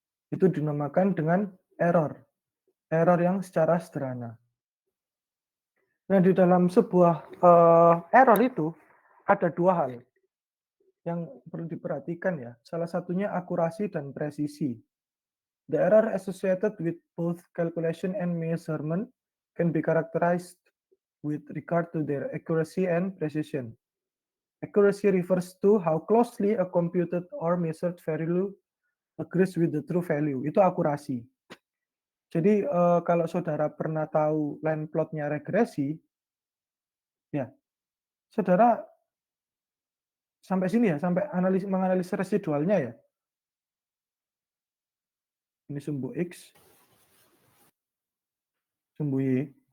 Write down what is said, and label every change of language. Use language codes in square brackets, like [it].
[id] Itu dinamakan dengan error. Error yang secara sederhana. Nah, di dalam sebuah error itu ada dua hal yang perlu diperhatikan ya. Salah satunya akurasi dan presisi. [en] The error associated with both calculation and measurement can be characterized with regard to their accuracy and precision. Accuracy refers to how closely a computed or measured value agrees with the true value. [id] Itu akurasi. Jadi kalau saudara pernah tahu line plotnya regresi, ya saudara sampai sini ya, sampai menganalisis residualnya ya. Ini sumbu X, sumbu Y.